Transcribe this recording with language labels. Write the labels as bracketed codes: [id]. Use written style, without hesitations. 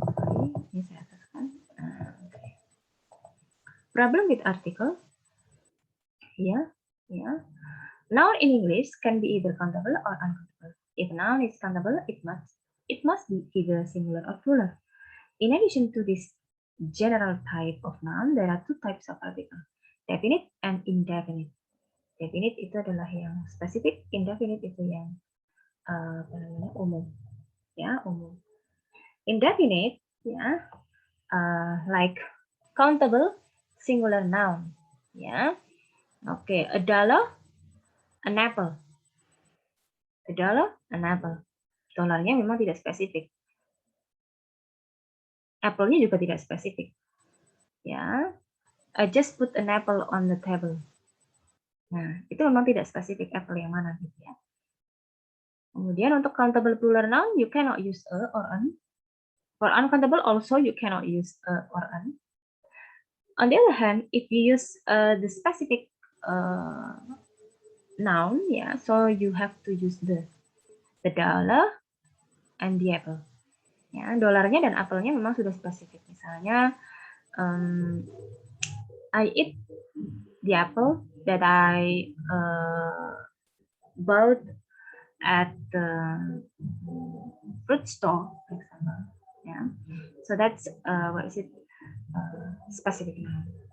[en] Sorry, [id] ini saya ataskan. [en] Okay. Problem with article. Yeah. Noun in English can be either countable or uncountable. If noun is countable, it must be either singular or plural. In addition to this general type of noun, there are two types of article, definite and indefinite. [id] Definite itu adalah yang spesifik, indefinite itu yang umum. Ya, umum. [en] Indefinite, ya, like countable singular noun. Ya, oke, a dollar, an apple. A dollar, an apple. [id] Dollarnya memang tidak spesifik. Apple-nya juga tidak spesifik. Ya, [en] I just put an apple on the table. [id] Nah, itu memang tidak spesifik apple yang mana gitu ya. Kemudian untuk [en] countable plural noun, you cannot use a or an. For uncountable also you cannot use a or an. On the other hand, if you use the specific noun, yeah, so you have to use the dollar and the apple. [id] Ya, dolarnya dan apelnya memang sudah spesifik. Misalnya, [en] I eat the apple that I bought at the fruit store, for example. Yeah, so that's what is it? Specific noun.